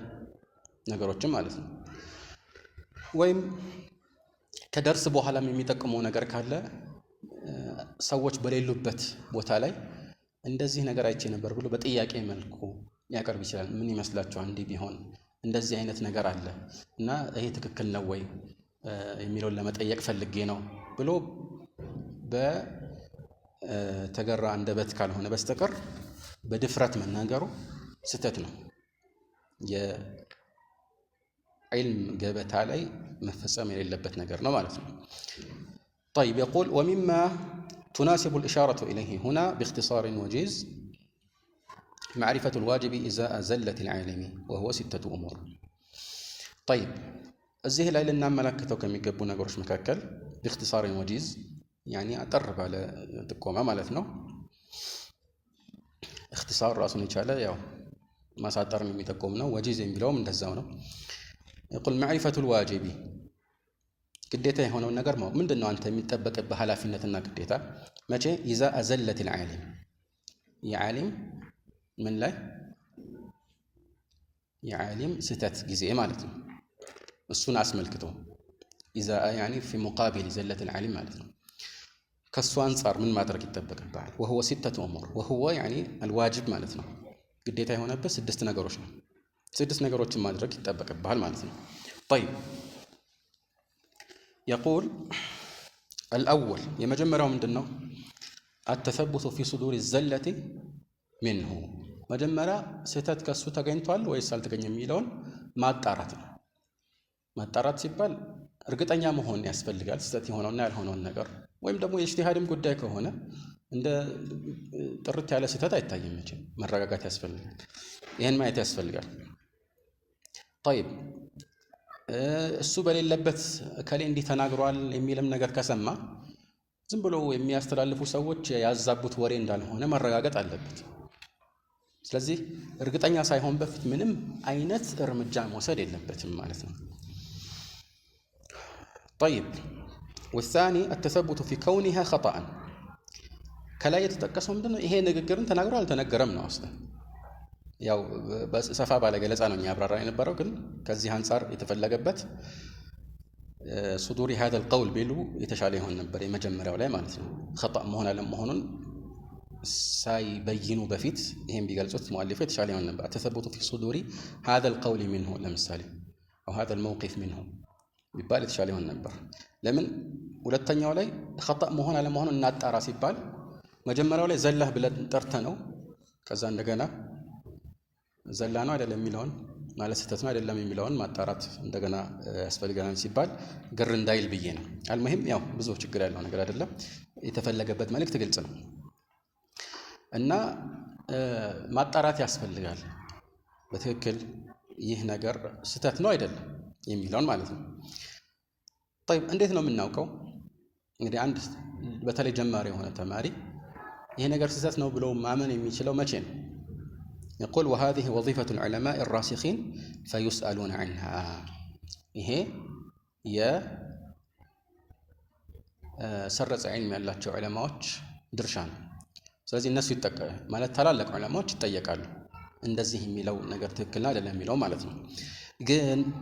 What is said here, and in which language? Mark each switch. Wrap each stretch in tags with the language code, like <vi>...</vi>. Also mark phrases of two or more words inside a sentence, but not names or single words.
<am>ነገሮችን ማለት ነው። ወይም ከደርስ በኋላም የሚጠቅመው ነገር ካለ ሰዎች በሌሉበት ቦታ ላይ እንደዚህ ነገር አይቼ ነበር ብሎ በጥያቄ መልኩ ያቀርብ ይችላል። ምን ይመስላችኋል እንዲህ ቢሆን እንደዚህ አይነት ነገር አለ እና ይሄ ትክክል ነው ወይ የሚለውን ለመጠየቅ ፈልጌ ነው ብሎ በተገራ አንደበት ካልሆነ በስተቀር በድፍረት መናገሩ ስተት ነው። የዕልም ገበታ ላይ መፈጸም የሌለበት ነገር ነው ማለት ነው።</am> <ar>طيب يقول ومما تناسب الإشارة إليه هنا باختصار وجيز معرفة الواجب إزاء زلة العالم وهو 6 أمور.</ar> <am>طيب እዚህ ላይ ልናመለክተው ከሚገቡ ነገሮች መካከል</am> <ar>باختصار وجيز يعني</ar> <am>አጠር ባለ ጥቆማ ማለት ነው። اختصار ራሱን የቻለ ያው ማሳጠርን የሚጠቆም ነው። ወጂዝ የሚለውም እንደዛው ነው።</am> <ar>يقول معرفة الواجب</ar> <am>ግዴታ የሆነውን ነገር ነው። ምንድነው አንተ የሚጠበቅብህ ኃላፊነትና ግዴታ? መቼ</am> <ar>إذا أزلت العالم</ar> <am>የዓሊም ምን ላይ የዓሊም ስተት ጊዜ ማለት ነው። እሱን አስመልክቶ</am> <ar>إذا يعني في مقابل زلة العالم</ar> <am>ማለት ነው። ከሱ አንፃር ምን ማድረግ ይጠበቅብሃል?</am> <ar>وهو 6 أمور وهو يعني الواجب</ar> <am>ማለት ነው። ግዴታ የሆነበት 6 ነገሮች ነው። 6 ነገሮችን ማድረግ ይጠበቅብሃል ማለት ነው።</am> <ar>طيب يقول الأول</ar> <am>የመጀመሪያው ምንድነው?</am> <ar>التثبت في صدور الزلة منه</ar> <am>መጀመሪያ ስተት ከሱ ተገኝቷል ወይስ አልተገኘም የሚለውን ማጣራት ነው። ማጣራት ሲባል እርግጠኛ መሆን ያስፈልጋል ስተት የሆነውና ያልሆነውን ነገር። ወይም ደግሞ የኢጅቲሃድም ጉዳይ ከሆነ እንደ ጥርት ያለ ስተት አይታይም መቼም መረጋጋት ያስፈልጋል። ይሄን ማየት ያስፈልጋል። طيب እሱ በሌለበት ከሌ እንዲህ ተናግሯል የሚልም ነገር ከሰማ ዝም ብሎ የሚያስተላልፉ ሰዎች ያዛቡት ወሬ እንዳልሆነ መረጋገጥ አለበት። ስለዚህ እርግጠኛ ሳይሆን በፊት ምንም አይነት እርምጃ መውሰድ የለበትም ማለት ነው።</am> <ar>طيب والثاني التثبت في كونها خطأ</ar> <am>ከላይ የተጠቀሰው ምንድነው? ይሄ ንግግርን ተናግሮ አልተነገረም ነው አስለ ያው በሰፋ ባለ ገለጻ ነው ያብራራ የነበረው። ግን ከዚህ አንፃር የተፈለገበት</am> <ar>صدور هذا القول</ar> <am>ቢሉ የተሻለ ይሆን ነበር የመጀመሪያው ላይ ማለት ነው። خطأ መሆን አለመሆኑን ሳይበይኑ በፊት ይሄን ቢገልጹት ሙአሊፉ የተሻለ ይሆን ነበር።</am> <ar>ተثبت في صدور هذا القول منه</ar> <am>ለምሳሌ</am> <ar>او هذا الموقف منه</ar> <am>ቢባል የተሻለ ይሆን ነበር። ለምን ሁለተኛው ላይ خطأ መሆን አለመሆኑን እናጣራ ሲባል መጀመሪያው ላይ ዘላህ ብለን ጠርተ ነው ከዛ እንደገና ዘላ ነው አይደለም የሚለውን ማለት ስተት ነው አይደለም የሚለውን ማጣራት እንደገና ያስፈልጋል ሲባል ግር እንዳይል ብዬ ነው። አልሙሂም ያው ብዙ ችግር ያለው ነገር አይደለም። የተፈለገበት መልእክት ግልጽ ነው እና ማጣራት ያስፈልጋል በትክክል ይህ ነገር ስተት ነው አይደለም የሚለውን ማለት ነው። طيب እንዴት ነው የምናውቀው? እንግዲህ አንድ በተለይ ጀማሪ የሆነ ተማሪ ይሄ ነገር ስተት ነው ብሎ ማመን የሚችለው መቼ ነው?</am> <ar>يقول وهذه وظيفة العلماء الراسخين فيسألون عنها</ar> <am>ይሄ የሰረጸ ዒልም ያላቸው ዑለማዎች ድርሻ ነው። ስለዚህ እነሱ ማለት ታላላቅ ዑለማዎች ይጠየቃሉ እንደዚህ የሚለው ነገር ትክክል አይደለም የሚለው ማለት ነው። ግን</am>